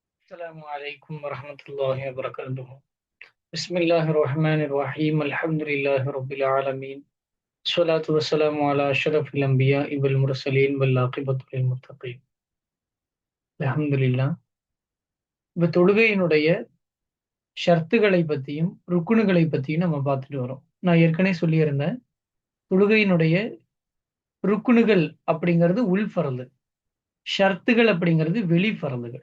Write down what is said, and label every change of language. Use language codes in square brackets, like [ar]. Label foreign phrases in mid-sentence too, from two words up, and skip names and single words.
[ar] السلام عليكم ورحمة الله وبركاته. بسم الله الرحمن الرحيم. الحمد لله رب العالمين. الصلاة والسلام على أشرف الأنبياء والمرسلين والعاقبة للمتقين. الحمد لله. [ta] இப்ப தொழுகையினுடைய ஷர்த்துகளை பத்தியும் ருக்குனுகளை பத்தியும் நம்ம பார்த்துட்டு வரோம். நான் ஏற்கனவே சொல்லியிருந்தேன், தொழுகையினுடைய ருக்குனுகள் அப்படிங்கிறது உள் ஃபரது, ஷர்த்துகள் அப்படிங்கிறது வெளி ஃபரதுகள்.